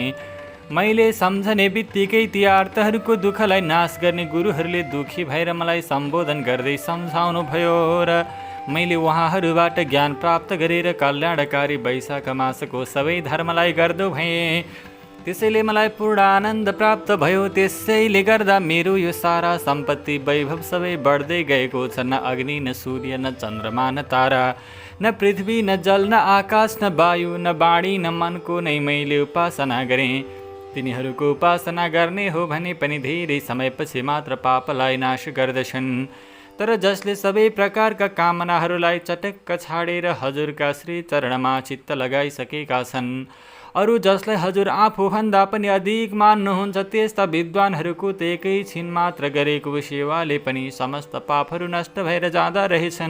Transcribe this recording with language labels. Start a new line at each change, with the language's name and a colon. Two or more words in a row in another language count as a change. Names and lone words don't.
Nepali: मैले सम्झने बित्तिकै ती आर्तहरूको दुःखलाई नाश गर्ने गुरुहरूले दुःखी भएर मलाई सम्बोधन गर्दै सम्झाउनु भयो र मैले उहाँहरूबाट ज्ञान प्राप्त गरेर कल्याणकारी वैशाख मासको सबै धर्मलाई गर्दो भएँ। त्यसैले मलाई पूर्ण आनन्द प्राप्त भयो। त्यसैले गर्दा मेरो यो सारा सम्पत्ति वैभव सबै बढ्दै गएको छ। न अग्नि, न सूर्य, न चन्द्रमा, न तारा, न पृथ्वी, न जल, न आकाश, न वायु, न वाणी, न मनको नै मैले उपासना गरेँ। तिनीहरूको उपासना गर्ने हो भने पनि धेरै समयपछि मात्र पापलाई नाश गर्दछन्। तर जसले सबै प्रकारका कामनाहरूलाई चटक्क छाडेर हजुरका श्री चरणमा चित्त लगाइसकेका छन्, अरू जसलाई हजुर आफूभन्दा पनि अधिक मान्नुहुन्छ, त्यस्ता विद्वानहरूको त एकैछिन मात्र गरेको सेवाले पनि समस्त पापहरू नष्ट भएर जाँदा रहेछन्।